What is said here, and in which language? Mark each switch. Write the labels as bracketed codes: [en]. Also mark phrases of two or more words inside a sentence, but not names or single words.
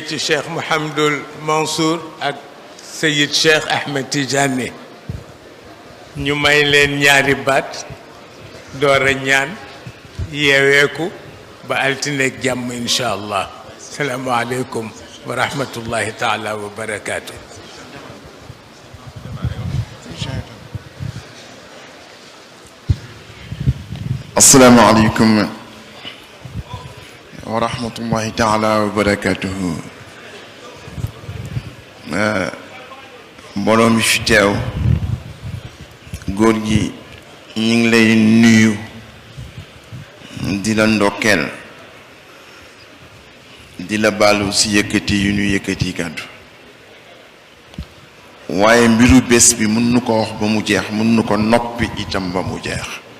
[wo] ci Cheikh Mouhamadul Mansour ak Seyid Cheikh Ahmed Tidiane ñu may leen ñaari baat door a ñaan yeeweeku ba altineeg jàmm [ar] إن شاء الله سلام عليكم ورحمة الله تعالى وبركاته. السلام عليكم ورحمة الله تعالى وبركاته. [wo] mbooloo mi fi teew góor gi ñu ngi lay nuyu di la ndokkeel di la baalu si yëkkati yu ñu yëkkati kàddu waaye mbiru bés bi mën nu ko wax ba mu jeex mën nu ko noppi itam ba mu jeex